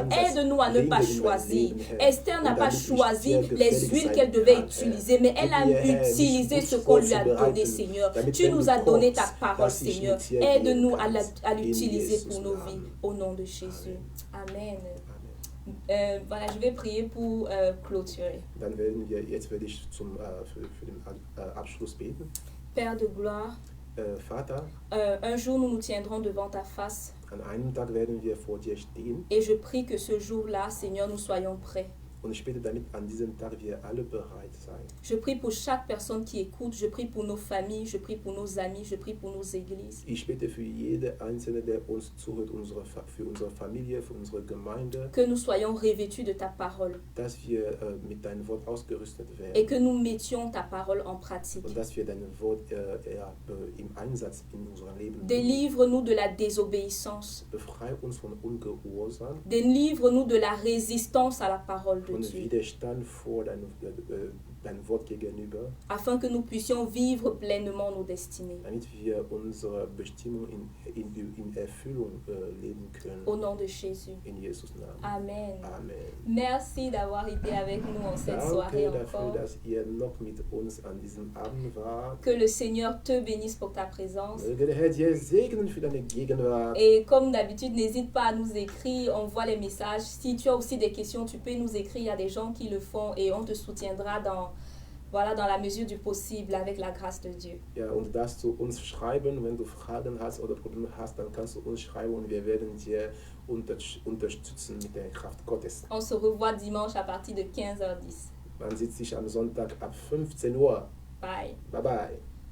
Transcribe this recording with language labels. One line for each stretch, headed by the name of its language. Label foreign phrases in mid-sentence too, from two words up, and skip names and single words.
French: Aide-nous à ne pas choisir. Esther n'a pas choisi les huiles qu'elle devait utiliser, mais elle a utilisé ce qu'on lui a donné, Seigneur. Tu nous as donné ta parole, Seigneur. Aide-nous à l'utiliser pour nos vies. Au nom de Jésus. Amen. Voilà, je vais prier pour clôturer.
German: Jetzt werde ich für den Abschluss beten.
French: Père de gloire,
German: Vater,
French: un jour nous nous tiendrons devant ta face
German: an einem Tag werden wir vor dir stehen.
French: et je prie que ce jour-là, Seigneur, nous soyons prêts.
German: Und ich bete, damit an diesem Tag wir alle bereit sein.
French: Je prie pour chaque personne qui écoute, je prie pour nos familles, je prie pour nos amis, je prie pour nos églises.
German: Ich bete für jede Einzelne, der uns zuhört, für unsere Familie, für unsere Gemeinde,
French: Que nous soyons revêtus de ta parole
German: dass wir mit deinem Wort ausgerüstet
French: et
German: werden
French: que nous mettions ta parole en pratique.
German: und dass wir dein Wort im Einsatz in unserem Leben nehmen.
French: Délivre-nous de la désobéissance.
German: Befrei uns von Ungehorsam
French: Délivre-nous de la résistance à la parole de
German: und
French: Dieu.
German: Widerstand vor dein Wort gegenüber,
French: afin que nous puissions vivre pleinement nos destinées.
German: damit wir unsere Bestimmung in Erfüllung leben können.
French: Au nom de Jésus.
German: In Jesus Namen.
French: Amen.
German: Amen.
French: Merci d'avoir été avec nous en cette soirée
German: Danke dafür,
French: encore.
German: dass ihr noch mit uns an diesem Abend wart.
French: Que le Seigneur te bénisse pour ta présence.
German: Möge der Herr dir segnen für deine Gegenwart.
French: Et comme d'habitude, n'hésite pas à nous écrire, on voit les messages. Si tu as aussi des questions, tu peux nous écrire. Il y a des gens qui le font et on te soutiendra dans la mesure du possible avec la grâce de Dieu.
German: Ja, und darfst du uns schreiben, wenn du Fragen hast oder Probleme hast, dann kannst du uns schreiben und wir werden dir unterstützen mit der Kraft Gottes. On se revoit dimanche à partir de 15h10. Man sieht sich am Sonntag ab 15 Uhr.
English: Bye. Bye bye.